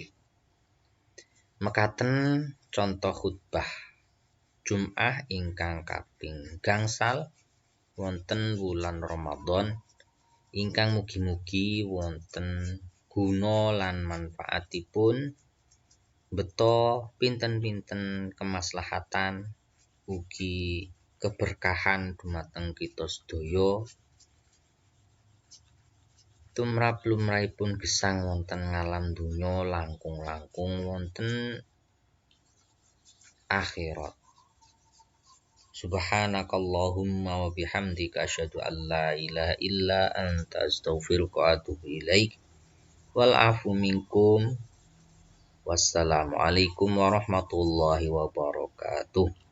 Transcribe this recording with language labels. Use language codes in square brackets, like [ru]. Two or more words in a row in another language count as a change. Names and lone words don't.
[jv] Mekaten contoh khutbah Jum'ah ingkang kaping gangsal wonten wulan Ramadan ingkang mugi-mugi wonten guna lan manfaatipun beto pinten-pinten kemaslahatan ugi keberkahan dumateng kita sedaya. Tumrap lumrahipun gesang wonten ngalam donya langkung-langkung wonten akhirat. [ar] سبحانك اللهم وبحمدك أشهد أن لا إله إلا أنت أستغفرك وأتوب إليك. والعفو منكم. والسلام عليكم ورحمة الله وبركاته.